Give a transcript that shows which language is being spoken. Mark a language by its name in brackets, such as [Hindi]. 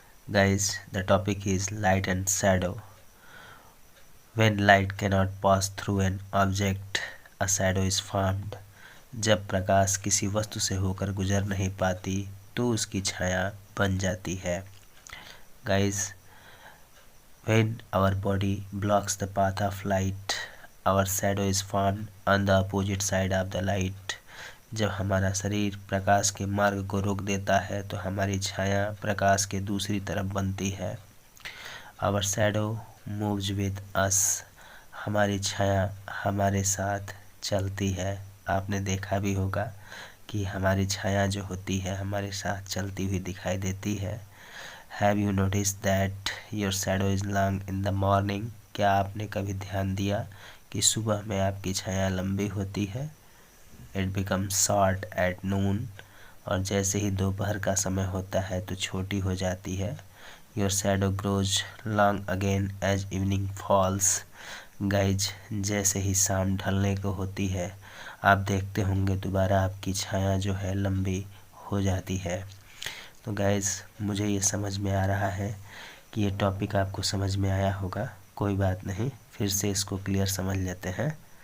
[English] Guys, the topic is light and shadow. When light cannot pass through an object, a shadow is formed. [Hindi] जब प्रकाश किसी वस्तु से होकर गुजर नहीं पाती तो उसकी छाया बन जाती है. [English] Guys, when our body blocks the path of light, our shadow is formed on the opposite side of the light. [Hindi] जब हमारा शरीर प्रकाश के मार्ग को रोक देता है तो हमारी छाया प्रकाश के दूसरी तरफ बनती है. [English] Our shadow moves with us. [Hindi] हमारी छाया हमारे साथ चलती है. आपने देखा भी होगा कि हमारी छाया जो होती है हमारे साथ चलती हुई दिखाई देती है. [English] Have you noticed that your shadow is long in the morning? [Hindi] क्या आपने कभी ध्यान दिया कि सुबह में आपकी छाया लंबी होती है? [English] It becomes short at noon. [Hindi] और जैसे ही दोपहर का समय होता है तो छोटी हो जाती है. [English] Your shadow grows long again as evening falls. [Hindi] Guys, जैसे ही शाम ढलने को होती है आप देखते होंगे दोबारा आपकी छाया जो है लंबी हो जाती है. तो गाइज मुझे ये समझ में आ रहा है कि ये टॉपिक आपको समझ में आया होगा. कोई बात नहीं, फिर से इसको क्लियर समझ लेते हैं.